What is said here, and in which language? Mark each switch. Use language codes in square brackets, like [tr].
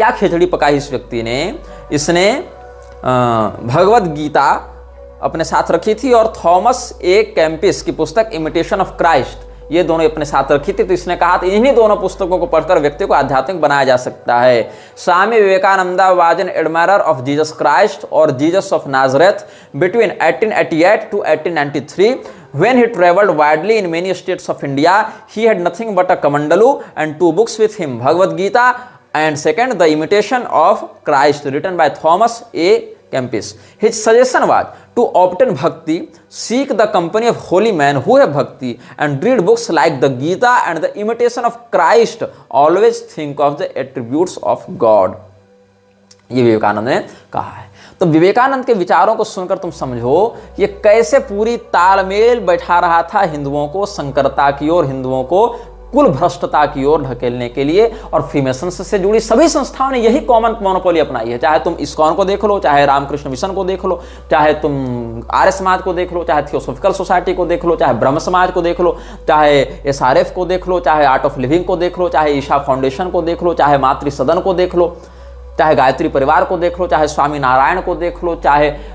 [hi] क्या खिचड़ी पकाई इस व्यक्ति ने, इसने भगवत गीता अपने साथ रखी थी और थॉमस ए कैम्पिस की पुस्तक इमिटेशन ऑफ क्राइस्ट, ये दोनों अपने साथ रखी थी। तो इसने कहा था इन्हीं दोनों पुस्तकों को पढ़कर व्यक्ति को आध्यात्मिक बनाया जा सकता है। [en] Swami Vivekananda was an admirer of Jesus Christ [hi] और [en] Jesus of Nazareth between 1888 to 1893. When he traveled widely in many states of India, he had nothing but a Kamandalu and 2 books with him, Bhagavad Gita and second, The Imitation of Christ, written by Thomas A. Kempis. His suggestion was to obtain bhakti, seek the company of holy men who have bhakti, and read books like the Gita and The Imitation of Christ. Always think of the attributes of God. [hi] ये विवेकानंद ने कहा है। तो विवेकानंद के विचारों को सुनकर तुम समझो ये कैसे पूरी तालमेल बैठा रहा था हिंदुओं को संकरता की ओर, हिंदुओं को कुल भ्रष्टता की ओर ढकेलने के लिए। और फ्रीमेसन से जुड़ी सभी संस्थाओं ने यही कॉमन मोनोपोली अपनाई है। चाहे तुम इस्कॉन को देख लो, चाहे रामकृष्ण मिशन को देख लो, चाहे तुम आर्य समाज को देख लो, चाहे थियोसॉफिकल सोसाइटी को देख लो, चाहे ब्रह्म समाज को देख लो, चाहे SRF को देख लो, चाहे आर्ट ऑफ लिविंग को देख लो, चाहे ईशा फाउंडेशन को देख लो, चाहे मातृ सदन को देख लो, चाहे गायत्री परिवार को देख लो, चाहे स्वामी नारायण को देख लो, चाहे